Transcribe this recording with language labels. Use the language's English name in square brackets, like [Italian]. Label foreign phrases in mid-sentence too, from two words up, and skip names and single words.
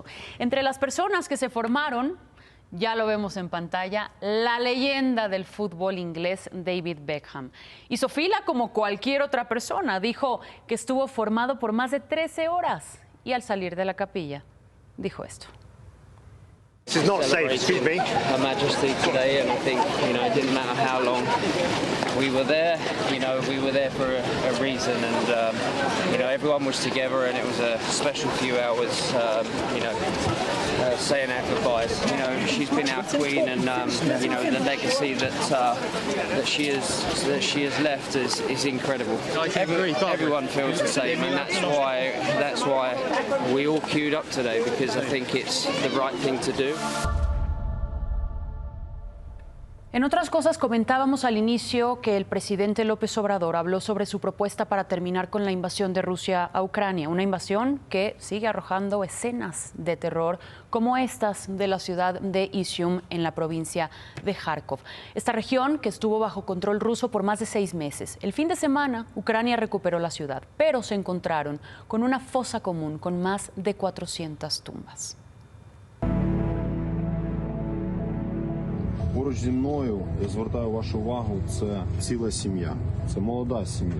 [Spanish] Entre las personas que se formaron, ya lo vemos en pantalla, la leyenda del fútbol inglés David Beckham. Hizo fila como cualquier otra persona, dijo que estuvo formado por más de 13 horas y al salir de la capilla dijo esto. [English] This is not safe, excuse me. Her Majesty today, and I think, it didn't matter how long we were there, we were there for a reason, and, everyone was together, and it was a special few hours, saying our goodbyes. She's been our queen, and, the legacy that she has left is incredible. Everyone feels the same, and that's why we all queued up today, because I think it's the right thing to do. [Spanish] En otras cosas, comentábamos al inicio que el presidente López Obrador habló sobre su propuesta para terminar con la invasión de Rusia a Ucrania, una invasión que sigue arrojando escenas de terror como estas de la ciudad de Izium en la provincia de Kharkov. Esta región que estuvo bajo control ruso por más de 6 meses. El fin de semana, Ucrania recuperó la ciudad, pero se encontraron con una fosa común con más de 400 tumbas. [Ukrainian] Поруч зі мною, я звертаю вашу увагу, це ціла сім'я. Це молода сім'я.